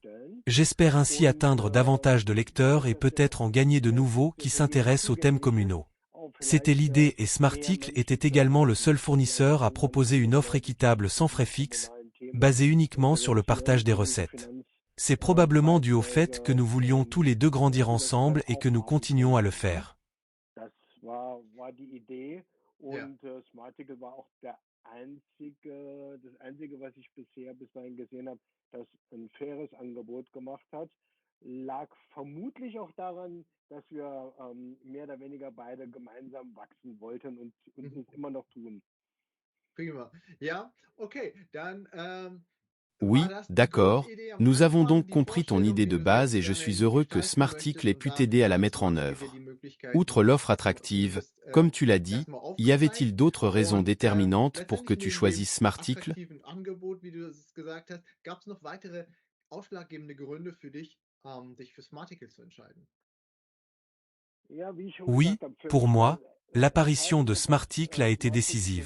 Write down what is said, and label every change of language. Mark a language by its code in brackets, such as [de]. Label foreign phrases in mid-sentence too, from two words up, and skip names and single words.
[fr] J'espère ainsi atteindre davantage de lecteurs et peut-être en gagner de nouveaux qui s'intéressent aux thèmes communaux. C'était l'idée et Smarticle était également le seul fournisseur à proposer une offre équitable sans frais fixes, basée uniquement sur le partage des recettes. C'est probablement dû au fait que nous voulions tous les deux grandir ensemble et que nous continuons à le faire. [de] Smarticle war auch das einzige, was ich bisher bis dahin gesehen habe, das ein faires Angebot gemacht hat, lag vermutlich auch daran, dass wir mehr oder weniger beide gemeinsam wachsen wollten und es immer noch tun. Prima. Ja, okay, dann [fr] Oui, d'accord, nous avons donc compris ton idée de base et je suis heureux que Smarticle ait pu t'aider à la mettre en œuvre. Outre l'offre attractive, comme tu l'as dit, y avait-il d'autres raisons déterminantes pour que tu choisisses Smarticle? Oui, pour moi, l'apparition de Smarticle a été décisive.